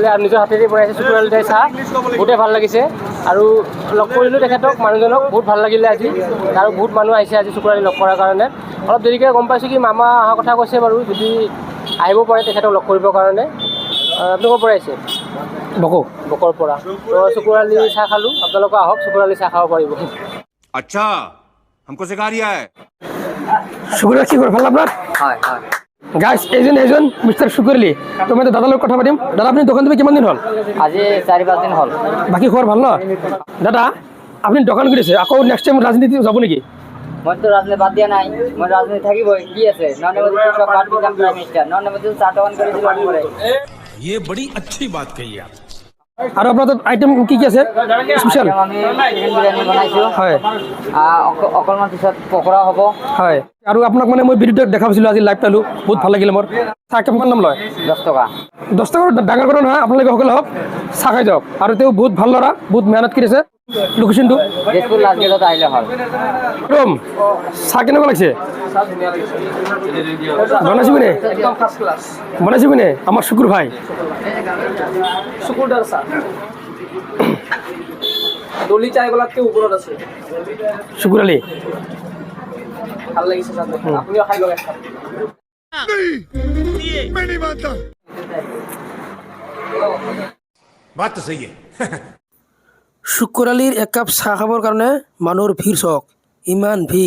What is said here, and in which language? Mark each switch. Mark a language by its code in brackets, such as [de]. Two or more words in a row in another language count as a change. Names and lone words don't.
[as] আৰু নিজৰ হাতেৰে পৰা আহিছে শুকুৰআলি চাহ, বহুতেই ভাল লাগিছে। আৰু লগ কৰিলোঁ তেখেতক, মানুহজনক বহুত ভাল লাগিলে আজি। আৰু বহুত মানুহ আহিছে আজি শুকুৰআলি লগ কৰাৰ কাৰণে। অলপ দেৰিকৈ গম পাইছোঁ কি মামা অহাৰ কথা কৈছে বাৰু, যদি আহিব পাৰে তেখেতক লগ কৰিবৰ কাৰণে। আপুনি ক'ৰ পৰা আহিছে? বকৰ পৰা। তো শুকুৰআলি চাহ খালোঁ, আপোনালোকে আহক শুকুৰআলি চাহ খাব পাৰিব। [hi] अच्छा हमको सिखा रिया है। [as] শুকুৰআলি কি খবৰ ভাল আপোনাৰ? হয় হয়। গাইছ, এইজন মিষ্টাৰ শুকুৰআলি। তো মই দাদাৰ লগত কথা পাতিম। দাদা, আপুনি দোকান দিব কিমান দিন হ'ল? আজি 4-5 দিন হ'ল। বাকী খবৰ ভাল ন? দাদা, আপুনি দোকান কৰিছে, আকৌ [en] next time [as] ৰাজনীতি যাব নেকি? মইতো ৰাজনীতি বাদ দিয়া নাই, মই ৰাজনীতি থাকিবই। কি আছে নৰেন্দ্ৰ [bn] সব বাদ দিলাম, [en] prime minister [as] নৰেন্দ্ৰ চাহ দোকান করেছিল। [hi] ये बड़ी अच्छी बात कही आप। [as] আৰু আপোনাৰ তাত আইটেম কি কি আছে স্পেচিয়েল? আমি চিকেন বিৰিয়ানী বনাইছোঁ, হয় অকণমান পিছত পকৰা হ'ব। হয়। আৰু আপোনাক মানে মই ভিডিঅ'ত দেখা পাইছিলোঁ, আজি লাইভ পালোঁ, বহুত ভাল লাগিলে মোৰ। চাহ কিমান দাম লয়? 10 টকা। 10 টকা ডাঙৰ কথা নহয়, আপোনালোকে সকলো হওক, চাহ খাই যাওক। আৰু তেওঁ বহুত ভাল ল'ৰা, বহুত মেহনত কৰিছে। লোকেশ্যনটো দিছপুৰ লাষ্ট গেটত আহিলে হ'ল। ৰম, চাহ কেনেকুৱা লাগিছে? বনাইছিবিনে? বনাইছিবিনে আমাৰ শুকুৰ ভাই? শুকুৰদাৰ চাহ দলি চাহবিলাকতকৈ ওপৰত আছে। শুকুৰআলি ভাল লাগিছে চাহ, আপুনিও খাই লওক। [hi] बात तो सही है। [as] শুকুৰআলিৰ একাপ চাহ খাবৰ কাৰণে মানুহৰ ভিৰ চাওক, ইমান ভিৰ।